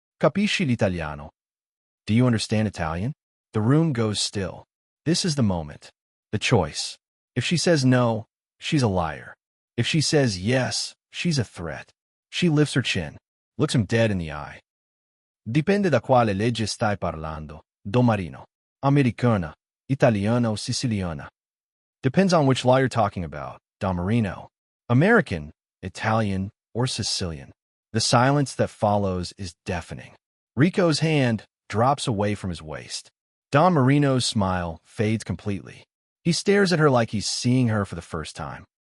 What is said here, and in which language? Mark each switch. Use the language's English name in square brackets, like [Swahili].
[Italian] Capisci l'italiano? [English] Do you understand Italian? The room goes still. This is the moment. The choice. If she says no, she's a liar. If she says yes, she's a threat. She lifts her chin, looks him dead in the eye. [Italian] Dipende da quale legge stai parlando, Don Marino. Americana, Italiana o Siciliana. [English] Depends on which law you're talking about, Don Marino. American, Italian, or Sicilian. The silence that follows is deafening. Rico's hand drops away from his waist. Don Marino's smile fades completely. He stares at her like he's seeing her for the first time.